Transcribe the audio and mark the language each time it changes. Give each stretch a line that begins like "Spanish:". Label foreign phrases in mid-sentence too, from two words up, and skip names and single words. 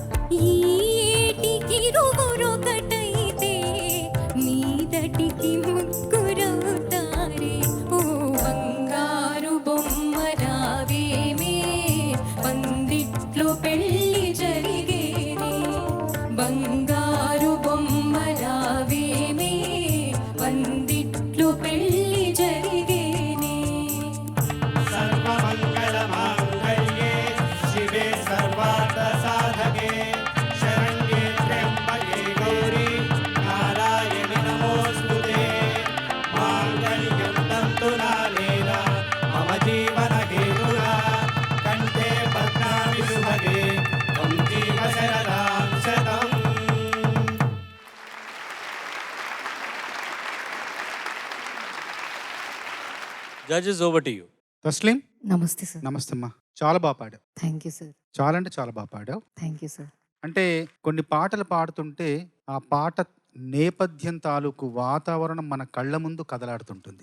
Telugu: ఈ ఏటికి రుగురొకటైతే మీదటికి ముగ్గురవుతారే ఓ బంగారు బొమ్మ రావేమే పందిట్లో పెళ్లి జరిగేనే బంగారు బొమ్మ రావేమే పందిట్లో పెళ్లి జరిగేనే
Sanskrit: सर्वमङ्गलमाङ्गल्ये शिवे सर्वार्थसाधके शरण्ये त्र्यम्बके गौरी नारायणि नमोऽस्तुते माङ्गल्यं तन्तु नानेन मम जीवनहेतुना कण्ठे पद्मामि सुभगे त्वं जीव शरदां शतम्
English: Judges over to you.
Telugu: తస్లీం నమస్తే సార్. నమస్తే అమ్మా. చాలా బాగా పాడావు.
English: thank you sir.
Telugu: చాలా అంటే చాలా బాగా పాడావు.
English: thank you sir.
Telugu: అంటే కొన్ని పాటలు పాడుతుంటే ఆ పాట నేపథ్యం తాలూకు వాతావరణం మన కళ్ళ ముందు కదలాడుతుంటుంది.